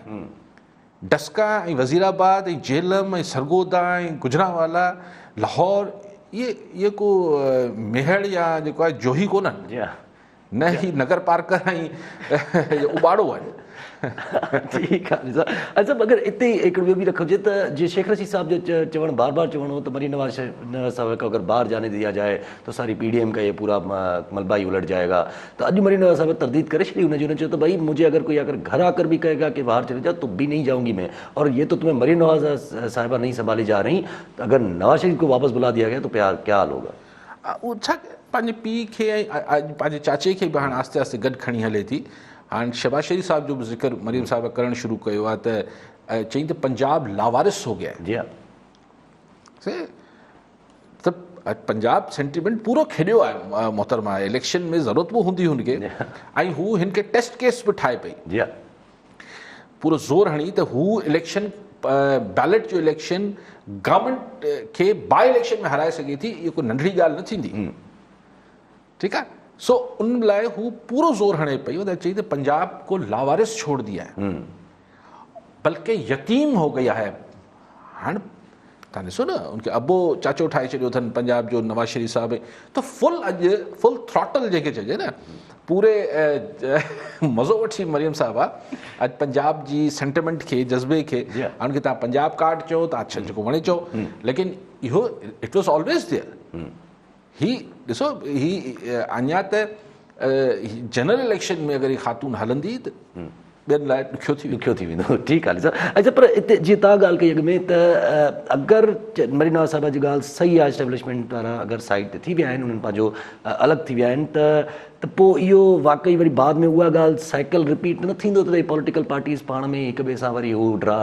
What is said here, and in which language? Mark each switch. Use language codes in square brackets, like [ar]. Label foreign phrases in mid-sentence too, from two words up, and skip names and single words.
[sd] डस्का ऐं वज़ीराबाद ऐं झेलम ऐं सरगोदा ऐं गुजरांवाला लाहौर इहे को मेहड़ या जेको आहे जोही कोन्हनि, न ही नगर पार्कर ऐं उबाड़ो आहिनि। ठीकु आहे। अच्छा, अगरि हिते हिकिड़ो ॿियो बि रखिजे त जीअं शेख रशीद साहब जो चवणु बार बार चवणो हो तो [ur] مریم نواز صاحب کو اگر باہر جانے دیا جائے تو ساری PDM کا یہ پورا ملبہ ہی الٹ جائے گا. [sd] तो अॼु मरीम नवाज साहब तरदीद करे छॾी, [ur] انہوں نے چيو تو بھائی مجھے اگر کوئی اگر گھر آ کر بھی کہے گا کہ باہر چلے جاؤ تو بھی نہیں جاؤں گی میں، اور یہ تو تمہیں مریم نواز صاحبہ نہیں سنبھالی جا رہی، تو اگر نواز شریف کو واپس بلا دیا گیا تو کیا حال ہوگا? [sd] उहो छा पंहिंजे पीउ खे ऐं पंहिंजे चाचे खे बि हाणे आस्ते आस्ते गॾु खणी हले थी। हाणे शहबाज शरीफ साहब जो बि ज़िक्र मरीम साहिब करणु शुरू कयो आहे त चई त पंजाब [ur] لاوارث ہو گیا ہے. [sd] त पंजाब सेंटिमेंट पूरो खेॾियो आहे मोहतरमा, इलेक्शन में ज़रूरत बि हूंदी हुनखे, ऐं हू हिन खे टेस्ट केस बि ठाहे पई, पूरो ज़ोर हणी त हू [en] election ballot [sd] जो [en] election government [sd] खे [en] by election [sd] में हाराए सघे थी, इहो को नंढड़ी ॻाल्हि न थींदी। ठीकु आहे। सो उन लाइ हू पूरो ज़ोर हणे पई और चई त पंजाब [ur] کو لاوارث چھوڑ دیا ہے، بلکہ یتیم ہو گیا ہے. [sd] हाणे तव्हां ॾिसो न उनखे अबो चाचो ठाहे छॾियो अथनि पंजाब जो नवाज शरीफ साहब, त [en] full throttle [sd] जेके चइजे न, पूरे मज़ो वठी मरियम साहिबा अॼु पंजाब जी सेंटिमेंट खे जज़्बे खे, हाणे तव्हां पंजाब कार्ड चओ त अच्छा जेको वणे चओ, लेकिन इहो [en] it was always there. [sd] ही ॾिसो ही अञा त [en] general election [sd] में अगरि ख़ातून हलंदी त ॿियनि लाइ ॾुखियो थी वेंदो। ठीकु आहे। अच्छा, पर हिते जीअं तव्हां ॻाल्हि कई अॻ में त अगरि मरीम नवाज़ साहिबा जी ॻाल्हि सही आहे, एस्टेब्लिशमेंट वारा अगरि साइड ते थी विया आहिनि, उन्हनि पंहिंजो अलॻि थी विया आहिनि, त पोइ इहो वाक़ई वरी बाद में उहा ॻाल्हि [en] cycle repeat [sd] न थींदो त [en] political parties [sd] पाण में हिक ॿिए सां वरी हू ड्रा